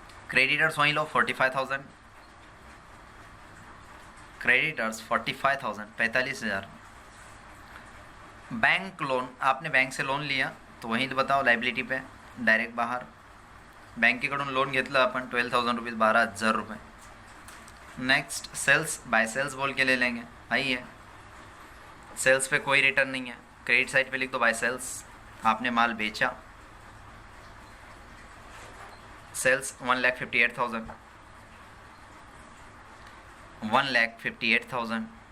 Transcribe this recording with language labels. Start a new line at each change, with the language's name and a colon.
Hindi: Creditors वहीं लो 45,000, creditors 45,000 45,000। Bank loan, आपने bank से लोन लिया तो वहीं तो बताओ लाइबिलिटी पे डायरेक्ट बाहर।
Marathi: बँकेकडून लोन घेतलं आपण 12,000 रुपीज़, 12,000 रुपये।
Hindi: नेक्स्ट सेल्स, बाय सेल्स बोल के ले लेंगे। आइए सेल्स पे कोई रिटर्न नहीं है, क्रेडिट साइड पे लिख दो बाय सेल्स, आपने माल बेचा। सेल्स 1,58,000 1,58,000।